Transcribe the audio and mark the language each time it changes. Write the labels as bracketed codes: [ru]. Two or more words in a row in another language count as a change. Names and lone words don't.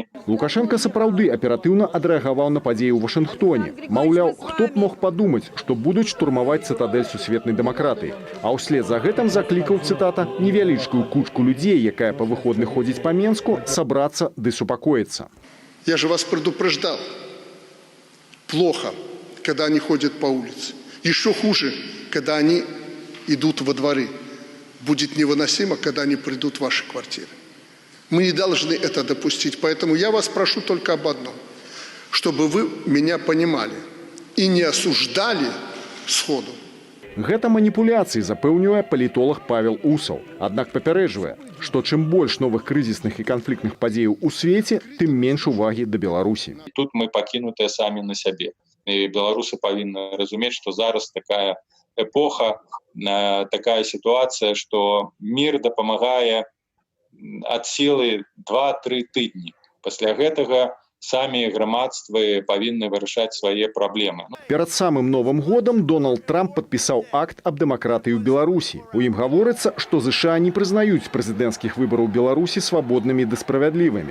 [be] Лукашенко сапраўды аператыўна адрэагаваў на падзеі ў Вашынгтоне. Маўляў, хто б мог падумаць, што будуць штурмаваць цытадэль сусветнай дэмакратыі. А ўслед за гэтым заклікаў, цытата, невялічкую кучку людзей, якая па выходных ходзіць па Менску, сабрацца ды супакоіцца. [ru] Я же вас предупреждал. Плохо, когда они ходят по улице. Еще хуже, когда они идут во дворы. Будет невыносимо, когда они придут в ваши квартиры. Мы не должны это допустить. Поэтому я вас прошу только об одном. Чтобы вы меня понимали и не осуждали сходу. [be] Гэта маніпуляцыі, запэўнівае палітолог Павел Усаў. Аднак папярэджвае, што чым больш новых крызісных і канфліктных падзеяў у свеце, тым менш увагі да Беларусі. Тут мы пакінутыя самі на сябе. І беларусы павінны разумець, што зараз такая эпоха, такая [ru] ситуация, что мир [be] дапамагае [ru] от силы [be] 2-3 тыдні. Пасля гэтага самі грамадствы павінны вырашаць свае праблемы. Перад самым Новым годам Дональд Трамп падпісаў акт аб дэмакратыі ў Беларусі. У ім гаворыцца, што ЗША не прызнаюць прэзідэнцкіх выбараў Беларусі свабоднымі ды справядлівымі.